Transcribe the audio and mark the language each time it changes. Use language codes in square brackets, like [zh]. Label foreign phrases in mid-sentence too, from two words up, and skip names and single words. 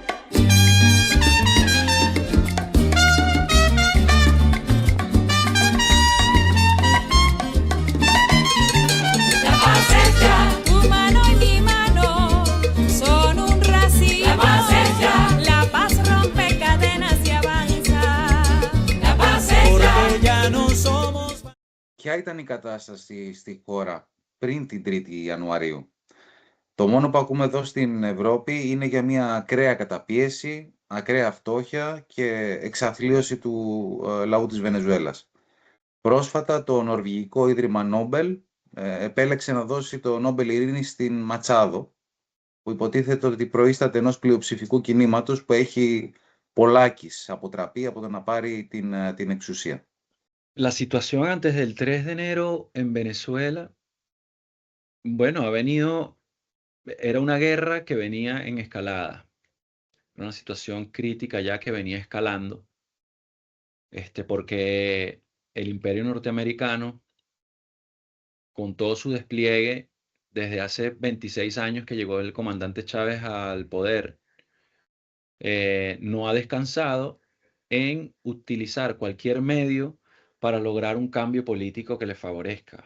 [es] La paz es ya. Tu mano y mi mano son un racimo. La paz es ya. La paz rompe cadenas y avanza. La paz es ya. Porque ya no somos. [el] Ποια ήταν η κατάσταση στη χώρα πριν την 3η Ιανουαρίου? Το μόνο που ακούμε εδώ στην Ευρώπη είναι για μια ακραία καταπίεση, ακραία φτώχεια και εξαθλίωση του λαού της Βενεζουέλας. Πρόσφατα το Νορβηγικό Ίδρυμα Νόμπελ επέλεξε να δώσει το Νόμπελ Ειρήνης στην Ματσάδο, που υποτίθεται ότι προείσταται ενός πλειοψηφικού κινήματος που έχει πολλάκις αποτραπεί από το να πάρει την εξουσία. [es] La situación antes del 3 de enero en Venezuela, bueno, era una guerra que venía en escalada, era una situación crítica ya que venía escalando, porque el imperio norteamericano, con todo su despliegue, desde hace 26 años que llegó el comandante Chávez al poder, no ha descansado en utilizar cualquier medio para lograr un cambio político que le favorezca.